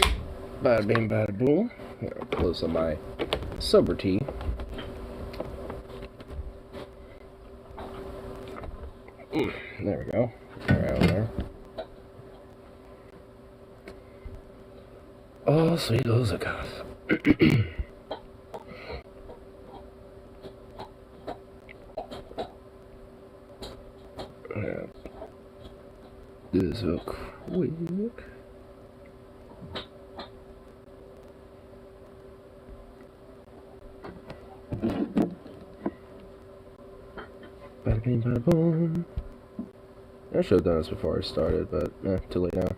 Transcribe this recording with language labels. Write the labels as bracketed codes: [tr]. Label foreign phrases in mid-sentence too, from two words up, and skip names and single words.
[en] Bada bing, bada boom. Here, I'll close up my sober tea. There we go. Right there. Oh, sweet little Zukoff. Do this real quick. Bada bing, bada boom. I should have done this before I started, but too late now.